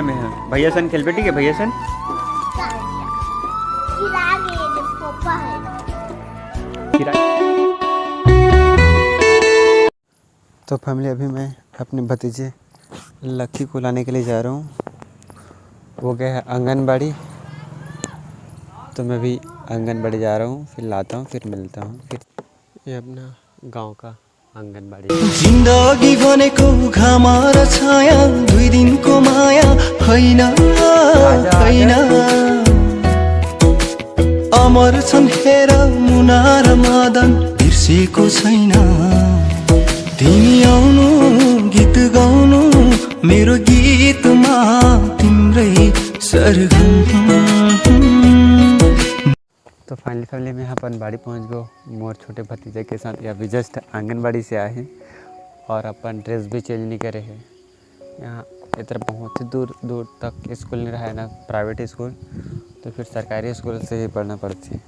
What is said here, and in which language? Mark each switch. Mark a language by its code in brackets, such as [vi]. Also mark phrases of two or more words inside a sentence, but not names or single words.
[hi] मैं भैया सन खेल बेटी के, भैया सन। तो फैमिली, अभी मैं अपने भतीजे लक्की को लाने के लिए जा रहा हूँ। वो गया है आंगनबाड़ी, तो मैं भी आंगनबाड़ी जा रहा हूँ, फिर लाता हूँ, फिर मिलता हूँ। फिर ये अपना गांव का आंगनबाड़ी। [ne] जिंदगी भनेको घाम र छाया, दुई दिनको माया होइन होइन। अमर छन् हेर मुना र मदन, बिर्सेको छैन। तिमी आउनु गीत गाउनु, मेरो गीतमा तिम्रै सरगम। [hi] तो फाइनली फैमिली, मैं यहाँ अपन बाड़ी पहुँच गए मोर छोटे भतीजे के साथ। या अभी जस्ट आंगनबाड़ी से आए हैं और अपन ड्रेस भी चेंज नहीं करे हैं। यहाँ इधर बहुत ही दूर दूर तक स्कूल नहीं रहा है ना, [en] private school, [hi] तो फिर सरकारी स्कूल से ही पढ़ना पड़ती है।